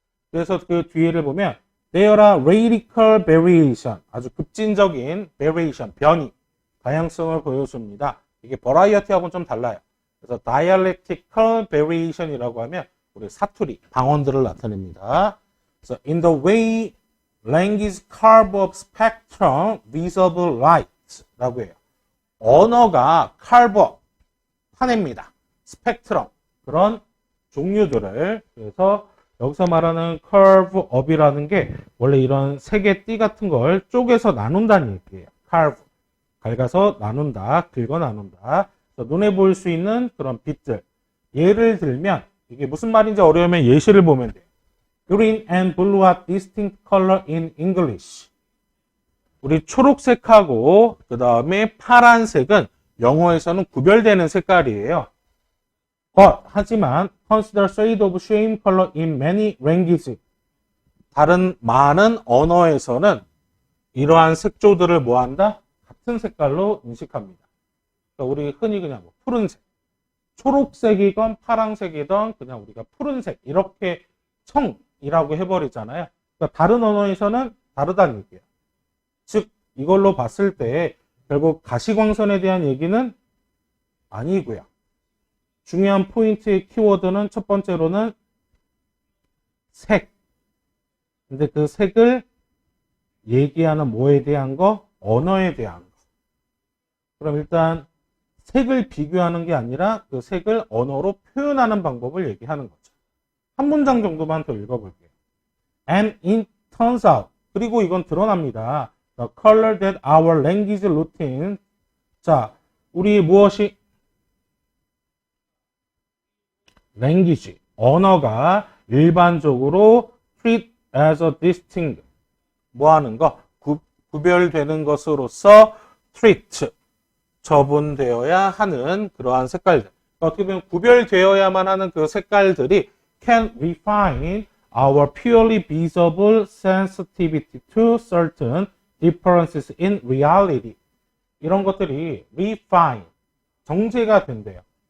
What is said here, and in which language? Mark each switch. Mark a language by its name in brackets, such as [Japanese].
[Korean] 그래서 그 뒤에를 보면 [English] there are radical variation. [Korean] 아주 급진적인 variation, 변이, 다양성을 보여줍니다. 이게 variety하고는 좀 달라요. 그래서 dialectical variation이라고 하면 우리 사투리, 방언들을 나타냅니다. 그래서 [English] in the way language carve up spectrum visible light라고 해요. [Korean] 언어가 carve up, 파냅니다. 스펙트럼, 그런 종류들을. 그래서 여기서 말하는 curve up이라는 게 원래 이런 색의 띠 같은 걸 쪼개서 나눈다는 얘기예요. carve, 갉아서 나눈다, 긁어 나눈다. 눈에 보일 수 있는 그런 빛들. 예를 들면 이게 무슨 말인지 어려우면 예시를 보면 돼요. [English] Green and blue are distinct color in English. [Korean] 우리 초록색하고 그 다음에 파란색은 영어에서는 구별되는 색깔이에요. 하지만 [English] consider shade of same color in many languages. [Korean] 다른 많은 언어에서는 이러한 색조들을 뭐한다? 같은 색깔로 인식합니다. 그러니까 우리 흔히 그냥 뭐 푸른색, 초록색이건 파란색이건 그냥 우리가 푸른색 이렇게 청이라고 해버리잖아요. 그러니까 다른 언어에서는 다르다는 얘기예요. 즉 이걸로 봤을 때 결국 가시광선에 대한 얘기는 아니고요. 중요한 포인트의 키워드는 첫 번째로는 색. 근데 그 색을 얘기하는 뭐에 대한 거? 언어에 대한 거. 그럼 일단 색을 비교하는 게 아니라 그 색을 언어로 표현하는 방법을 얘기하는 거죠. 한 문장 정도만 더 읽어볼게요. [English] And it turns out. [Korean] 그리고 이건 드러납니다. [English] The color that our language routine. [Korean] 자, 우리 무엇이 language, 언어가 일반적으로 [English] treat as a distinct. [Korean] 뭐 하는 거? 구별되는 것으로서 treat. 처분되어야 하는 그러한 색깔들. 어떻게 보면 구별되어야만 하는 그 색깔들이 [English] can refine our purely visible sensitivity to certain differences in reality. [Korean] 이런 것들이 refine, 정제가 된대요.